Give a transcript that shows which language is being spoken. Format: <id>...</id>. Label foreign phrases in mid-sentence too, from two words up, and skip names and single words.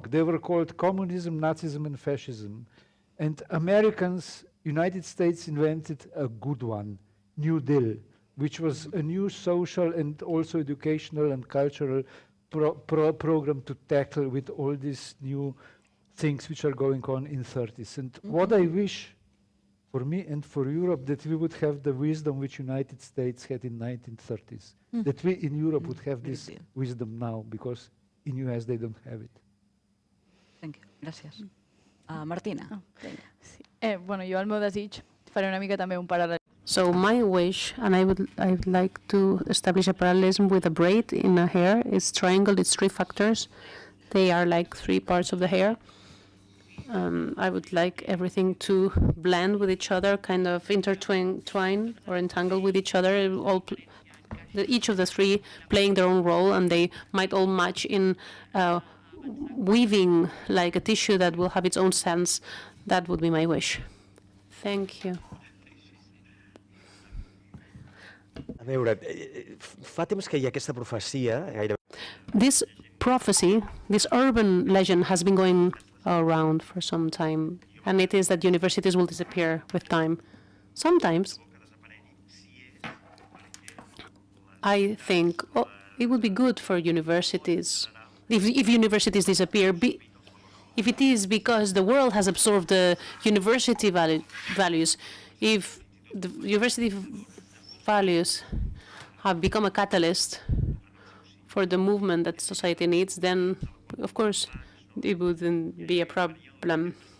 <en>They were called communism, Nazism, and fascism. And Americans, United States invented a good one, New Deal, which was a new social and also educational and cultural program to tackle with all these new things which are going on in 30s. And what I wish for me and for Europe, that we would have the wisdom which United States had in 1930s, that we in Europe would have this wisdom now, because in US they don't have it. Thank you.</en> <ca>Gràcies. Martina. Bueno, jo el meu desig faré una mica també un paral·lel.</ca> <en>So my wish, and I'd like to establish a parallelism with a braid in a hair. It's triangle, it's three factors. They are like three parts of the hair. I would like everything to blend with each other, kind of intertwine or entangle with each other. Each of the three playing their own role, and they might all match in weaving like a tissue that will have its own sense. That would be my wish. Thank you.</en> <ca>A veure, fa temps que hi ha aquesta profecia,</ca> <en>This prophecy, this urban legend has been going around for some time, and it is that universities will disappear with time. Sometimes I think it would be good for universities if universities disappear, if it is because the world has absorbed the university values, if the university values have become a catalyst for the movement that society needs, then of course it wouldn't be a problem.</en>